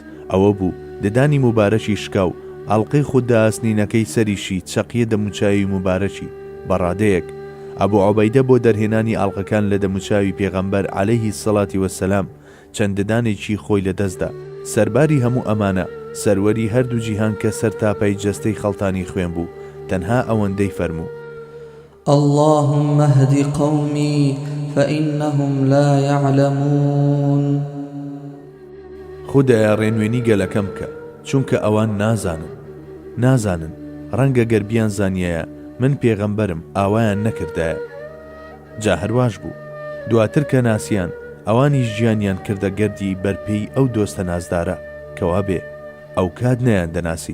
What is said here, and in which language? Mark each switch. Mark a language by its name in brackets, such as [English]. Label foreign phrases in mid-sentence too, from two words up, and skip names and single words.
[Central Kurdish] ئەوە بوو ددانی مبارەکی شکاو، ئەڵقەی خوددا ئەسنینەکەی سەریشی چەقیە دەموچاوی مبارەکی بەڕادەیەک. ئەبوو عوبەیدە بۆ دەرهێنانی ئاڵقەکان لە دەموچاوی پێغەمبەر [Arabic] عەلەیهی سەڵاتی وەسەلام [Central Kurdish] چەند ددانێکی خۆی لەدەستدا. سەرباری هەموو ئەمانە سەروەری هەردوو جیهان کە سەر تاپەی جەستەی خەڵتانی خوێن بوو، تەنها ئەوەندەی فەرموو: [Arabic] اللهم اهد قومي فإنهم لا يعلمون. [Central Kurdish] خودایە ڕێنوێنی گەلەکەم بکە، چونکە ئەوان نازانن. ڕەنگە گەربیان زانیایە من پێغەمبەرم ئاوایان نەکردایە. جا هەرواش بوو. دواتر کە ناسیان، ئەوانی ژیانیان کردە گەردی بەرپێی ئەو دۆستە نازدارە، کەوا بێ ئەو کات نەیان دەناسی.